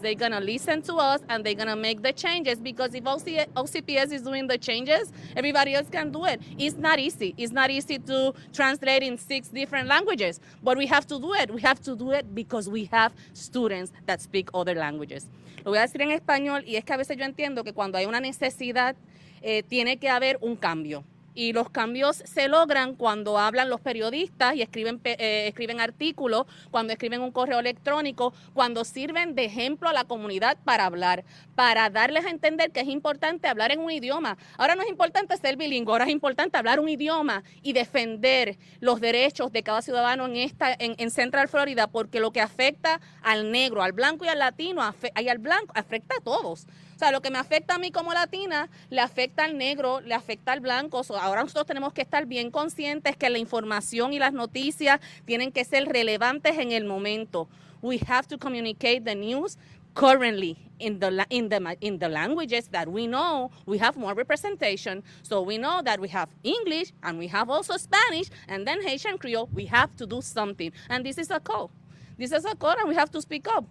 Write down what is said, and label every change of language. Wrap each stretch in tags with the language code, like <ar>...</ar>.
<en>They're gonna listen to us and they're gonna make the changes because if OCPS is doing the changes, everybody else can do it. It's not easy. It's not easy to translate in 6 different languages, but we have to do it. We have to do it because we have students that speak other languages.</en> <es>Lo voy a decir en español y es que a veces yo entiendo que cuando hay una necesidad tiene que haber un cambio. Y los cambios se logran cuando hablan los periodistas y escriben artículos, cuando escriben un correo electrónico, cuando sirven de ejemplo a la comunidad para hablar, para darles a entender que es importante hablar en un idioma. Ahora no es importante ser bilingüe, ahora es importante hablar un idioma y defender los derechos de cada ciudadano en Central Florida, porque lo que afecta al negro, al blanco y al latino, y al blanco, afecta a todos. O sea, lo que me afecta a mí como latina, le afecta al negro, le afecta al blanco. Ahora nosotros tenemos que estar bien conscientes que la información y las noticias tienen que ser relevantes en el momento.</es> <en>We have to communicate the news currently in the languages that we know. We have more representation. So we know that we have English and we have also Spanish and then Haitian Creole. We have to do something. And this is a call. This is a call and we have to speak up.</en>